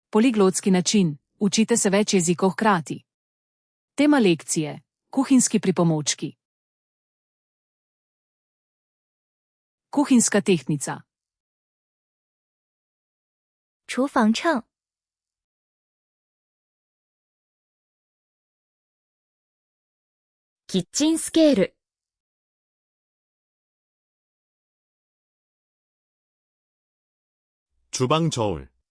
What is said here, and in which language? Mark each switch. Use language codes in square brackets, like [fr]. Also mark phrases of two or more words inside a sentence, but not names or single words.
[sl] Poliglotski način, učite se več jezikov hkrati. Tema lekcije, kuhinjski pripomočki. Kuhinjska tehtnica. [zh] 厨房秤 [ja] キッチンスケール [ko] 주방 저울.